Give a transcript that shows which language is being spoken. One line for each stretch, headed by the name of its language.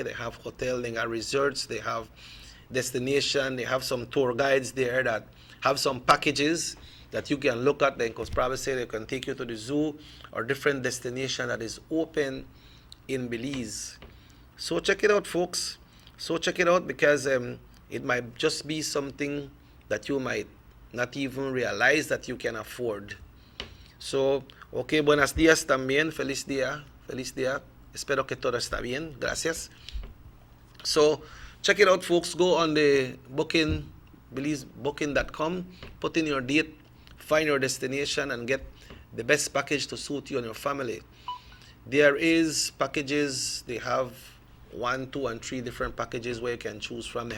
English: They have hotel, they got resorts, they have destination, they have some tour guides there that have some packages that you can look at. They could probably say they can take you to the zoo or different destination that is open in Belize. So check it out, folks. So check it out because it might just be something that you might not even realize that you can afford. So, okay,
Spanish: buenos días también. Feliz día. Feliz día. Espero que todo está bien. Gracias.
English: So, check it out, folks. Go on the booking, believebooking.com, put in your date, find your destination, and get the best package to suit you and your family. There is packages. They have 1, 2, and 3 different packages where you can choose from.